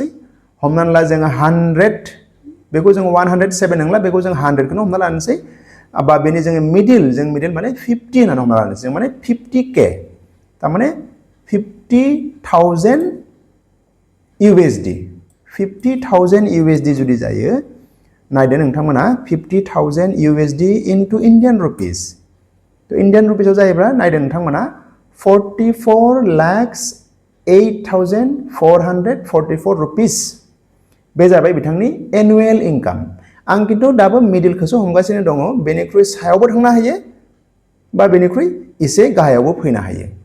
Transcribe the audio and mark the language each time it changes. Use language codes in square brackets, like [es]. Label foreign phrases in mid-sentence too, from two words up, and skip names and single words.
[brx] हमनानै ला जोङो 100 बेखौ जों 107 नंला बेखौ जों 100 खौनो हमना लानोसै। बा बेनि जोङो मिडिल माने 50 होननानै हमना लानोसै। जों माने 50K तारमाने 50,000 USD 50,000 USD जुदि जायो नायदो नोंथांमोना 50,000 USD [en] into Indian rupees। [brx] तो इंडियन रुपीसआव जायोब्ला नायदो नोंथांमोना 44,08,444 रुपीस बे जाबाय बिथांनि एनुअल इनकाम। आं किन्तु दाबो मिडिलखौसो हमगासिनो दङ। बेनिख्रुइ सायावबो थांनो हायो बा बेनिख्रुइ एसे गाहायावबो फैनो हायो।